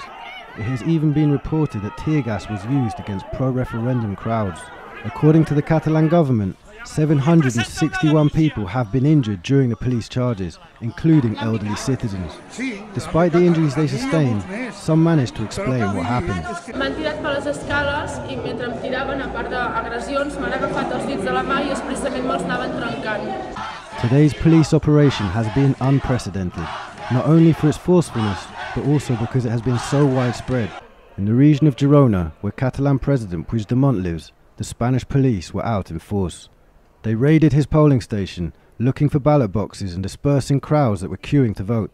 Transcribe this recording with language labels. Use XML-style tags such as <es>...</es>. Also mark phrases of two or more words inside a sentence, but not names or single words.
<en>It has even been reported that tear gas was used against pro-referendum crowds. According to the Catalan government, 761 people have been injured during the police charges, including elderly citizens. Despite the injuries they sustained, some managed to explain what happened.</en> <ca>M'han tirat per les escales I mentre em tiraven, a part d'agressions, m'han agafat els dits de la mà I expressament me'ls anaven trencant.</ca> <en>Today's police operation has been unprecedented, not only for its forcefulness, but also because it has been so widespread. In the region of Girona, where Catalan President Puigdemont lives, the Spanish police were out in force. They raided his polling station, looking for ballot boxes and dispersing crowds that were queuing to vote.</en>